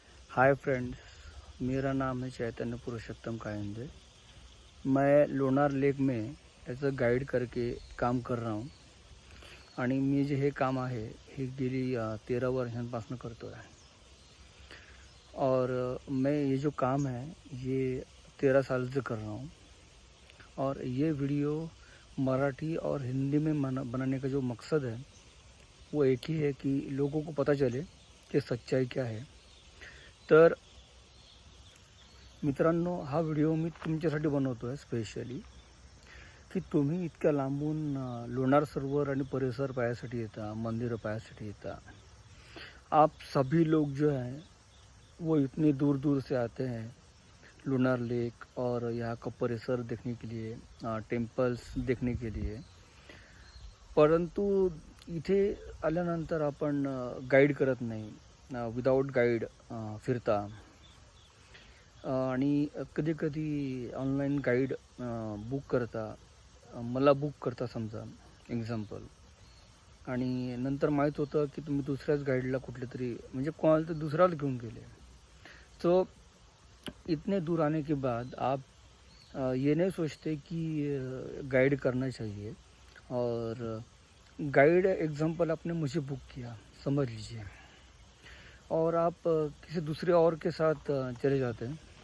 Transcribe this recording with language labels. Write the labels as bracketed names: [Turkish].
[Hindi] Hi friends, मेरा नाम है चैतन्य पुरुषोत्तम कायंदे. मैं लोणार लेक में एज अ गाइड करके काम कर रहा हूँ [Marathi] आणि मी जे हे काम आहे हे गेली 13 वर्षांपासून करतो आहे. [Hindi] और मैं ये जो काम है ये 13 साल से कर रहा हूँ. और ये वीडियो मराठी और हिंदी में बनाने का जो मकसद है वो एक ही है कि लोगों को पता चले कि सच्चाई क्या है. [Marathi] तर मित्रांनो, हा व्हिडिओ मी तुमच्यासाठी बनवतो आहे स्पेशली, की तुम्ही इतक्या लांबून लोणार सरोवर आणि परिसर पाहण्यासाठी येता, मंदिरं पाहण्यासाठी येता. [Hindi] आप सभी लोग जो हैं वो इतनी दूर दूर से आते हैं लोणार लेक और यहाँ का परिसर देखने के लिए, टेम्पल्स देखने के लिए. [Marathi] परंतु इथे आल्यानंतर आपण गाईड करत नाही, विदाउट गाईड फिरता. आणि कधी ऑनलाईन गाईड बुक करता, मला बुक करता समजा एक्झाम्पल, आणि नंतर माहीत होतं की तुम्ही दुसऱ्याच गाईडला कुठले तरी म्हणजे कोणाला तर दुसऱ्याला घेऊन गेले. [Hindi] सो इतने दूर आने के बाद आप ये नहीं सोचते कि गाइड करना चाहिए. और गाइड एग्जाम्पल आपने मुझे बुक किया, समझ लीजिए, और आप किसी दूसरे और के साथ चले जाते हैं.